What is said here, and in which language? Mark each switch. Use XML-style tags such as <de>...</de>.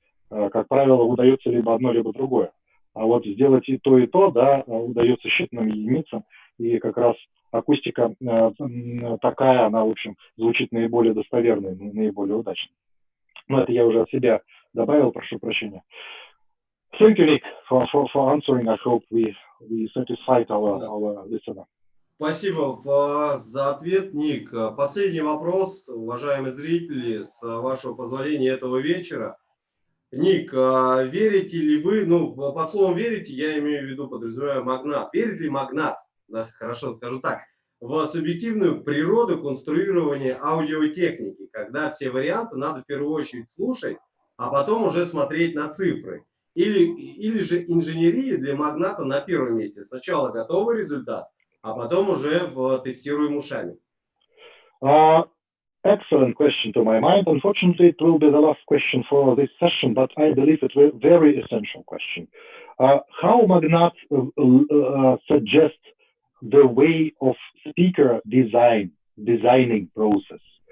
<ru>Как правило, удается либо одно, либо другое. А вот сделать и то, да, удается считанным единицам, и как раз акустика такая, она, в общем, звучит наиболее достоверно, наиболее удачно. Но это я уже от себя добавил, прошу прощения.</ru> <en>Thank you, Nick, for answering. I hope we satisfied our listener.</en> <ru>Спасибо за ответ, Ник. Последний вопрос, уважаемые зрители, с вашего позволения, этого вечера. Ник, верите ли вы, под словом верите, я имею в виду, подразумеваю, Magnat. Верит ли Magnat, да, хорошо скажу так, в субъективную природу конструирования аудиотехники, когда все варианты надо в первую очередь слушать, а потом уже смотреть на цифры. Или же инженерия для Магната на первом месте. Сначала готовый результат, а потом уже тестируем ушами.</ru> <en>Excellent question to my mind. Unfortunately, it will be the last question for this session, but I believe it's a very essential question. How Magnat suggests the way of speaker designing process?</en>